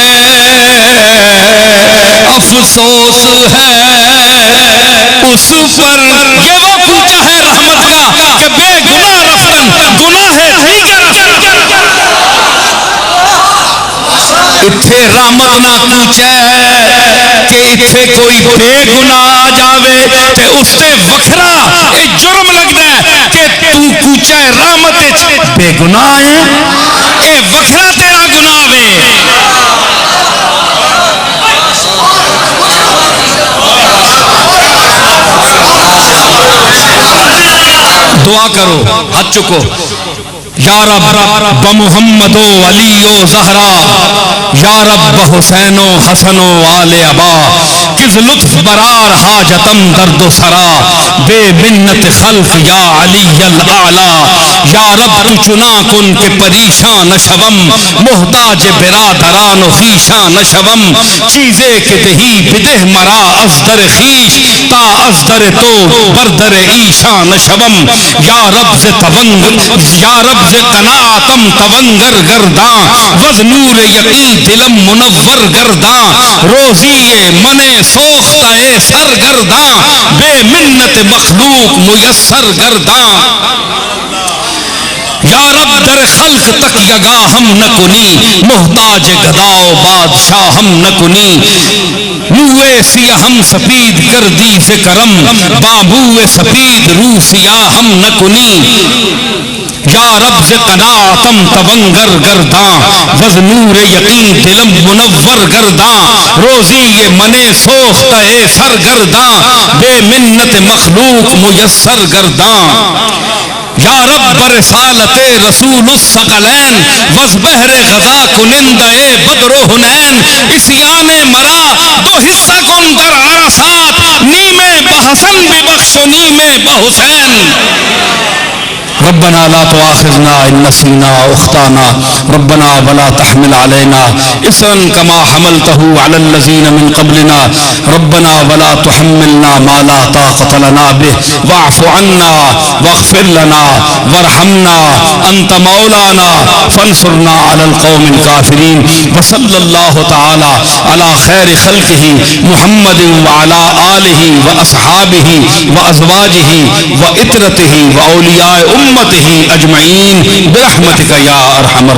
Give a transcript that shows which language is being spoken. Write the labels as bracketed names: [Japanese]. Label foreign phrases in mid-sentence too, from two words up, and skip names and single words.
[Urdu] افسوس ہے اس پر یہ وہ کوچہ ہے رحمت کا کہ [Persian] بے گناہ رفتن گناہ ہے دیگر [Punjabi] اتھے رحمت نہ کوچے کہ اتھے کوئی بے گناہ آ جاوے تے اس تے وکھرا اے جرم لگدا ہے کہ تو کوچے رحمت بے گناہ ہے اے وکھرا تیرا گناہ وے دعا کرو ہاتھ چکو [Persian] یا رب بمحمد و علی و زہرا یا رب حسین و حسن و آل ابا کس لطف برار حاجتم درد و سرا بے منت خلق یا علی الاعلی یا رب تو چنا کن کے پریشان نشوم محتاج برادران و خیشان نشوم چیزے کے دہی بدہ مرا ازدر خیش تا ازدر تو بردر ایشان نشوم یا رب سے تونگ یا رب سے قناعتم تونگر گرداں وز نور یقین دلم منور گرداں روزی من سوختہ سرگرداں بے منت مخلوق میسر گرداں یا رب در خلق تک یگا ہم نہ کنی محتاج گداؤ بادشاہ ہم نہ کنی روئے سیاہ ہم سپید کردی سے کرم بابوئے سپید رو سیاہ ہم نہ کنی یا رب سے قناعتم تونگر گرداں وز نور یقین دلم منور گرداں روزی یہ من سوختہ سرگرداں بے منت مخلوق میسر گرداں یا رب برسالت رسول الثقلین وز بحر غذا کنندہ بدر و حنین اسیان مرا دو حصہ کن در عرصات نیمے بحسن ببخش و نیمے بحسین [Arabic] ربنا لا تؤاخذنا ان نسينا او اخطانا ربنا ولا تحمل علينا اصرا كما حملته على الذين من قبلنا ربنا ولا تحملنا ما لا طاقة لنا به واعف عنا واغفر لنا وارحمنا انت مولانا فانصرنا على القوم الكافرين وصلى الله تعالى على خير خلقه محمد وعلى آله واصحابه وازواجه وإترته واولياء امته اجمعین برحمتک یا ارحم